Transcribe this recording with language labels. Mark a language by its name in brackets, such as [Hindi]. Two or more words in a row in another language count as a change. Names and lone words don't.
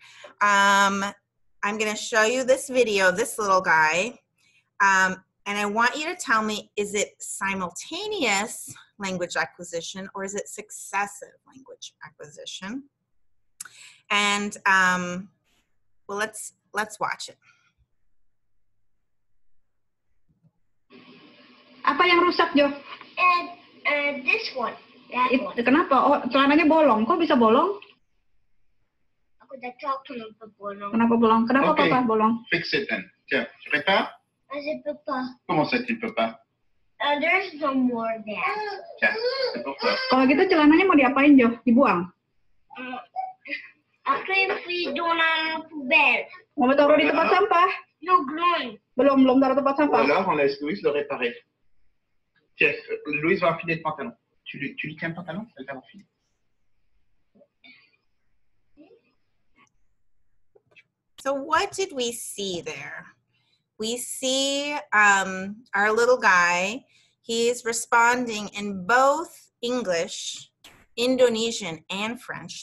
[English] I'm going to show you this video, this little guy. And I want you to tell me, is it simultaneous language acquisition or is it successive language acquisition? And well, let's watch it. [Indonesian] Apa yang rusak, Jo? [English] This one. That one. [Indonesian] Kenapa? Oh, celananya bolong. Kok bisa bolong? Aku dah chalk kenapa bolong. Kenapa bolong? Kenapa Okay. Papa bolong? [English] Fix it then. [French] Tiens, tu prépares? Je peux pas. Comment ça, tu ne peux pas? [English] There's no more there. [French] Tiens, c'est pour toi. [Indonesian] Kalau gitu celananya mau diapain, Jo? Dibuang? [French] Après, puis dans la poubelle. [Indonesian] Mau taruh di tempat sampah? [English] No glue. [French] Belum taruh tempat Ou [Indonesian] sampah. [French] alors, on laisse Louise le réparer. Tiens, Louise va enfiler le pantalon. Tu lui tiens le pantalon, elle va l'enfiler. [English] So what did we see there? We see our little guy. He's responding in both English, Indonesian, and French.